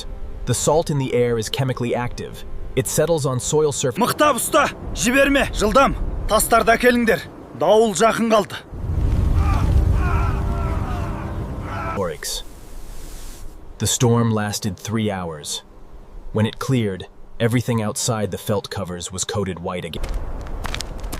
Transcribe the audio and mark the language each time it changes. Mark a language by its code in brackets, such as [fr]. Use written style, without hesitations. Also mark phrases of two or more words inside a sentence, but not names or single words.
[en] The salt in the air is chemically active. It settles on soil surface. [kk] Мықтап ұста, жіберме, жылдам. Тастарды әкеліңдер. Дауыл жақын қалды. [en] The storm lasted 3 hours. When it cleared, everything outside the felt covers was coated white again.